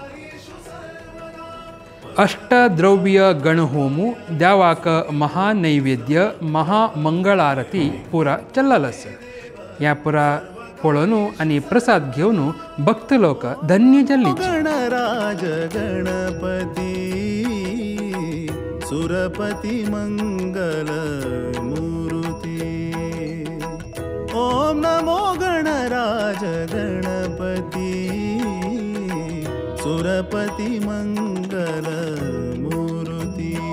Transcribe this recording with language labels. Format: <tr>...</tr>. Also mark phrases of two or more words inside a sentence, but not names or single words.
<kok>अष्टद्रव्य गणहोमू देवाक महानैवेद्य महामंगळारती पुरा चल्ललस. ह्या पुरा पळोवन आनी प्रसाद घेवन भक्त लोक धन्य जाल्ली.</kok> <sa>गणराज गणपती सुरपती मंगल मूर्ती. ओम नमो गणराज गणपती सुरपती मंगल मूर्ती.</sa>